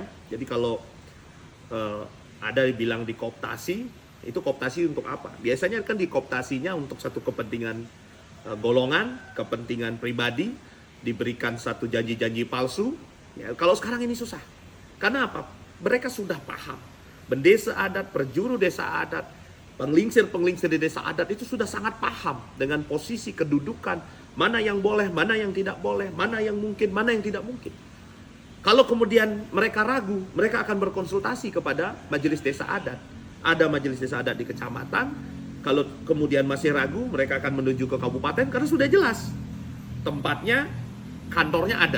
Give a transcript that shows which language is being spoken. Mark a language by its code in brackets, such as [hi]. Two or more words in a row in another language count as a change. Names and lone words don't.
[id] Jadi kalau ada yang bilang dikooptasi, itu kooptasi untuk apa? Biasanya kan dikooptasinya untuk satu kepentingan golongan, kepentingan pribadi, diberikan satu janji-janji palsu. Ya, kalau sekarang ini susah. Karena apa? Mereka sudah paham. Bendesa adat, perjuru desa adat, penglingsir-penglingsir di desa adat itu sudah sangat paham dengan posisi kedudukan, mana yang boleh, mana yang tidak boleh, mana yang mungkin, mana yang tidak mungkin. Kalau kemudian mereka ragu, mereka akan berkonsultasi kepada majelis desa adat. Ada majelis desa adat di kecamatan. Kalau kemudian masih ragu, mereka akan menuju ke kabupaten karena sudah jelas tempatnya, kantornya ada.